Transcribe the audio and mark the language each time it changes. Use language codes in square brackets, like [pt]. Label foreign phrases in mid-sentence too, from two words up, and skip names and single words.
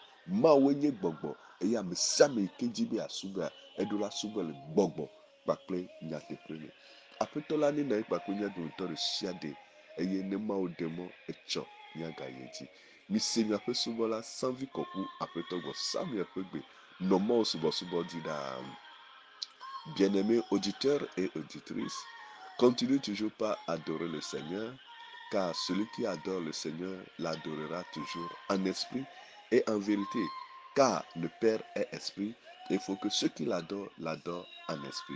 [ee] Mawu nye gbɔgbɔ eye ame sia ame yi ke dzi be asubɔa, eɖo la subɔ le gbɔgbɔ kpakple nyateƒe me. Aƒetɔ la nena ye kpakple mía dometɔ ɖe sia ɖe eye ne Mawu ɖe mɔ etsɔ míagayi dzi. Mise miaƒe subɔla Sanvi Kɔku aƒetɔ gbɔ Samuel ƒe gbe. Nɔ Mawu subɔsubɔ dzi ɖaa. [fr] Bien-aimés auditeurs et auditrices, continuez toujours par adorer le Seigneur, car celui qui adore le Seigneur l'adorera toujours en esprit et en vérité. Car le Père est esprit, et il faut que ceux qui l'adorent en esprit.